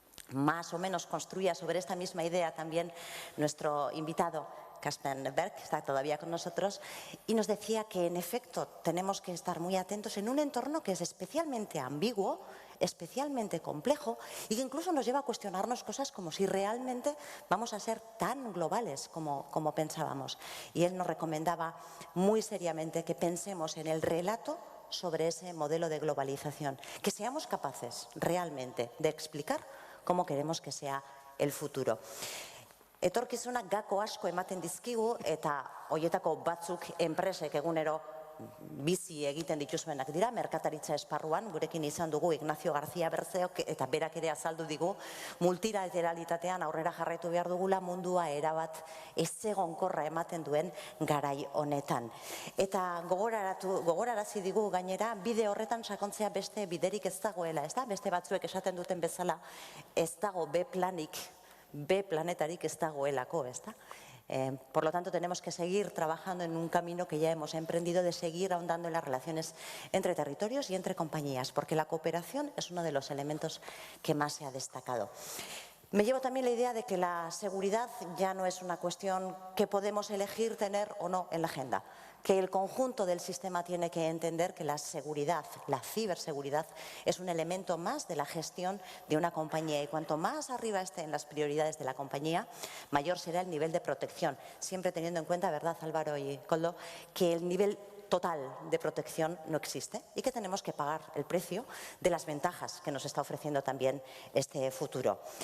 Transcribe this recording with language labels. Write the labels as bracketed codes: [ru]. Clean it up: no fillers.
[es] Más o menos construía sobre esta misma idea también nuestro invitado, Casper Berg, que está todavía con nosotros, y nos decía que en efecto tenemos que estar muy atentos en un entorno que es especialmente ambiguo, especialmente complejo y que incluso nos lleva a cuestionarnos cosas como si realmente vamos a ser tan globales como pensábamos. Y él nos recomendaba muy seriamente que pensemos en el relato sobre ese modelo de globalización, que seamos capaces realmente de explicar cómo queremos que sea el futuro. [eu] Etorkizunak gako asko ematen dizkigu eta horietako batzuk enpresek egunero bizi egiten dituzuenak dira, merkataritza esparruan, gurekin izan dugu Ignacio García Berzeok eta berak ere azaldu digu, multilateralitatean aurrera jarraitu behar dugula mundua erabat ezegonkorra ematen duen garai honetan. Eta gogorarazi digu gainera, bide horretan sakontzea beste biderik ez dagoela, ez da? Beste batzuek esaten duten bezala, ez dago B planetarik ez dagoelako, ez da? [es] Por lo tanto, tenemos que seguir trabajando en un camino que ya hemos emprendido de seguir ahondando en las relaciones entre territorios y entre compañías, porque la cooperación es uno de los elementos que más se ha destacado. Me llevo también la idea de que la seguridad ya no es una cuestión que podemos elegir tener o no en la agenda, que el conjunto del sistema tiene que entender que la seguridad, la ciberseguridad, es un elemento más de la gestión de una compañía y cuanto más arriba esté en las prioridades de la compañía, mayor será el nivel de protección, siempre teniendo en cuenta, ¿verdad, Álvaro y Koldo?, que el nivel total de protección no existe y que tenemos que pagar el precio de las ventajas que nos está ofreciendo también este futuro.